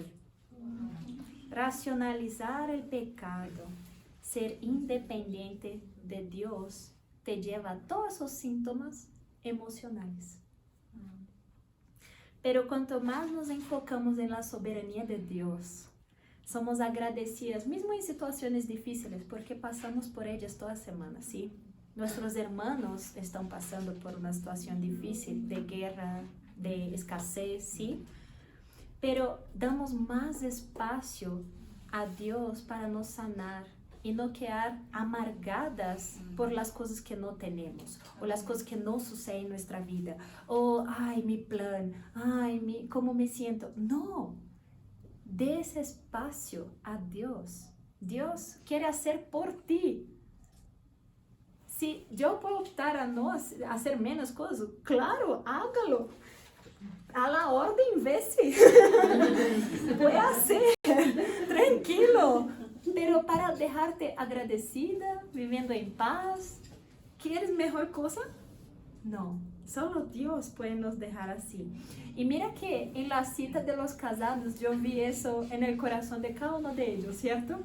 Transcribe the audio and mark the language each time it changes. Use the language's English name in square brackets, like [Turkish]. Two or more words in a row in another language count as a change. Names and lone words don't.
[Spanish] Racionalizar el pecado, ser independiente de Dios, te lleva a todos esos síntomas emocionales. Pero cuanto más nos enfocamos en la soberanía de Dios, somos agradecidas, [Portuguese] mesmo em situações difíceis, porque passamos por elas toda semana, ¿sí? [Spanish] Nuestros hermanos [Portuguese] estão passando por uma situação difícil, de guerra, de escassez, [Spanish] ¿sí? [Portuguese] Pero damos mais espaço a Deus para nos sanar e não [Spanish] quedar amargadas [Portuguese] por las coisas que não temos, ou las coisas que não sucedem em nossa vida, ou, ai, [Spanish] mi plan, ai, como me siento. [Portuguese] Não! Dê esse espaço a Deus. Deus quer fazer por ti. Se eu posso optar a não fazer menos coisas, [Spanish] claro, hágalo. A la orden, vese. Puede hacer, tranquilo. Pero para dejarte agradecida, viviendo en paz, ¿quieres mejor cosa? No. Solo Dios puede nos dejar así. Y mira que en la cita de los casados yo vi eso en el corazón de cada uno de ellos, ¿cierto?